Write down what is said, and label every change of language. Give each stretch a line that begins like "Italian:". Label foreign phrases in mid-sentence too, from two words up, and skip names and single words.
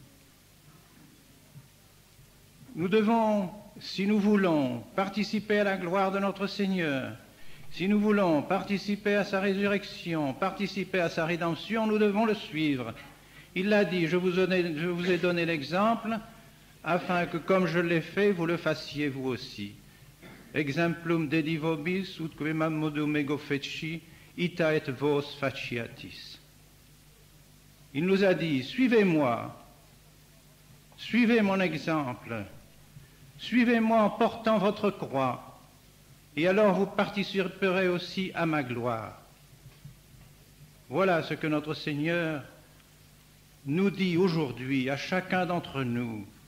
French: Nous devons, si nous voulons participer à la gloire de notre Seigneur, si nous voulons participer à sa résurrection, participer à sa rédemption, nous devons le suivre. Il l'a dit, je vous ai donné l'exemple, afin que, comme je l'ai fait, vous le fassiez vous aussi.
Latin: Exemplum dedi vobis, ut quemam modum ego feci, ita et vos faciatis.
French: Il nous a dit, suivez-moi, suivez mon exemple, suivez-moi en portant votre croix, et alors vous participerez aussi à ma gloire. Voilà ce que notre Seigneur nous dit aujourd'hui à chacun d'entre nous.